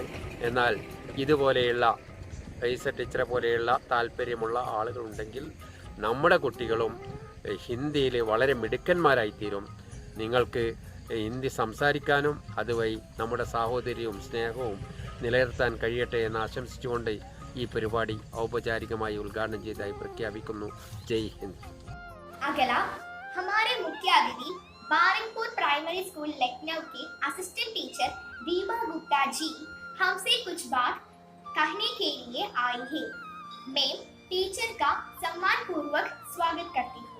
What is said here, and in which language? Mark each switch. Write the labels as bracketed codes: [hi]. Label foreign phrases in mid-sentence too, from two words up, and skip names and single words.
[ml] എന്നാൽ ഇതുപോലെയുള്ള റെയ്സ ടീച്ചറെ പോലെയുള്ള താല്പര്യമുള്ള ആളുകളുണ്ടെങ്കിൽ നമ്മുടെ കുട്ടികളും ഹിന്ദിയിൽ വളരെ മിടുക്കന്മാരായിത്തീരും. നിങ്ങൾക്ക് ഹിന്ദി സംസാരിക്കാനും അതുവഴി നമ്മുടെ സാഹോദര്യവും സ്നേഹവും നിലനിർത്താൻ കഴിയട്ടെ എന്ന് ആശംസിച്ചുകൊണ്ട് ഈ പരിപാടി ഔപചാരികമായി ഉദ്ഘാടനം ചെയ്തതായി പ്രഖ്യാപിക്കുന്നു. ജയ് ഹിന്ദ്. [hi] अगला हमारे मुख्य अतिथि बारिकपुर प्राइमरी स्कूल लखनऊ के असिस्टेंट टीचर दीपा गुप्ता जी हमसे कुछ बात कहने के लिए आई है। मैं टीचर का सम्मान पूर्वक स्वागत करती हूँ।